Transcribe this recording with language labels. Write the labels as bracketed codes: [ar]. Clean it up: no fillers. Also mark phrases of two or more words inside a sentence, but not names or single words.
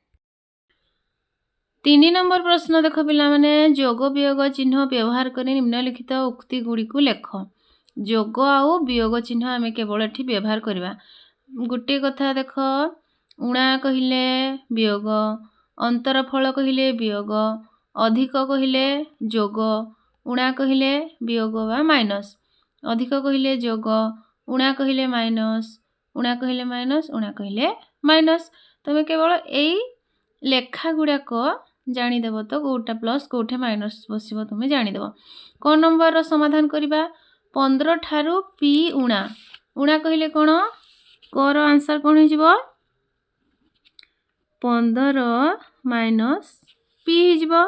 [or] 3 ନମ୍ବର ପ୍ରଶ୍ନ ଦେଖ ପିଲା ମାନେ ଯୋଗ ବିୟୋଗ ଚିହ୍ନ ବ୍ୟବହାର କରି ନିମ୍ନଲିଖିତ ଉକ୍ତି ଗୁଡ଼ି କୁ ଲେଖ। ଯୋଗ ଆଉ ବିୟୋଗ ଚିହ୍ନ ଆମେ କେବଳ ଏଠି ବ୍ୟବହାର କରିବା। ଗୋଟେ କଥା ଦେଖ ଊଣା କହିଲେ ବିୟୋଗ, ଅନ୍ତରଫଳ କହିଲେ ବିୟୋଗ, ଅଧିକ କହିଲେ ଯୋଗ, ଊଣା କହିଲେ ବିୟୋଗ ବା ମାଇନସ, ଅଧିକ କହିଲେ ଯୋଗ, ଊଣା କହିଲେ ମାଇନସ, ଊଣା କହିଲେ ମାଇନସ, ଊଣା କହିଲେ ମାଇନସ। ତମେ କେବଳ ଏଇ ଲେଖା ଗୁଡ଼ା କୁ ଜାଣି ଦେବ ତ କେଉଁଠା ପ୍ଲସ କେଉଁଠେ ମାଇନସ ବସିବ ତୁମେ ଜାଣି ଦେବ। କେଉଁ ନମ୍ବର ର ସମାଧାନ କରିବା 15 ଠାରୁ p ଊଣା। ଊଣା କହିଲେ କେଉଁ କୁ ର ଆନସର କଣ ହେବ 15 ମାଇନସ p ହେବ।